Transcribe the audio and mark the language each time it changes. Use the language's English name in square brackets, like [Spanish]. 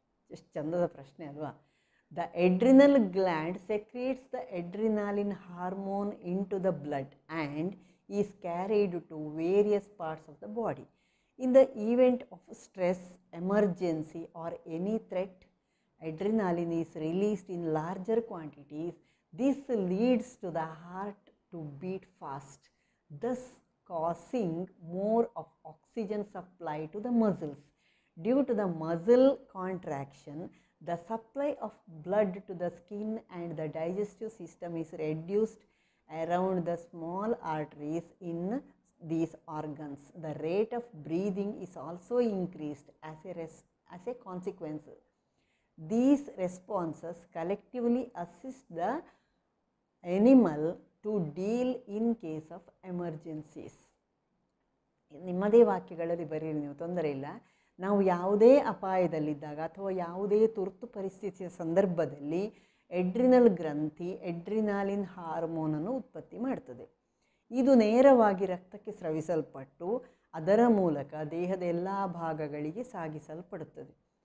[Kannada] ಎಷ್ಟು ಚಂದದ ಪ್ರಶ್ನೆ ಅಲ್ವಾ? [English] The adrenal gland secretes the adrenaline hormone into the blood and is carried to various parts of the body. In the event of stress, emergency or any threat, adrenaline is released in larger quantities. This leads to the heart to beat fast, thus causing more of oxygen supply to the muscles. Due to the muscle contraction, the supply of blood to the skin and the digestive system is reduced around the small arteries in these organs. The rate of breathing is also increased as a consequence. These responses collectively assist the animal to deal in case of emergencies. [Kannada] ನಿಮ್ಮದೇ ವಾಕ್ಯಗಳಲ್ಲಿ ಬರೀರಿ ನೀವು, ತೊಂದರೆ ಇಲ್ಲ. ನಾವು ಯಾವುದೇ ಅಪಾಯದಲ್ಲಿದ್ದಾಗ ಅಥವಾ ಯಾವುದೇ ತುರ್ತು ಪರಿಸ್ಥಿತಿಯ ಸಂದರ್ಭದಲ್ಲಿ ಎಡ್ರಿನಲ್ ಗ್ರಂಥಿ ಎಡ್ರಿನಾಲಿನ್ ಹಾರ್ಮೋನನ್ನು ಉತ್ಪತ್ತಿ ಮಾಡ್ತದೆ. ಇದು ನೇರವಾಗಿ ರಕ್ತಕ್ಕೆ ಸ್ರವಿಸಲ್ಪಟ್ಟು ಅದರ ಮೂಲಕ ದೇಹದ ಎಲ್ಲ ಭಾಗಗಳಿಗೆ ಸಾಗಿಸಲ್ಪಡುತ್ತದೆ.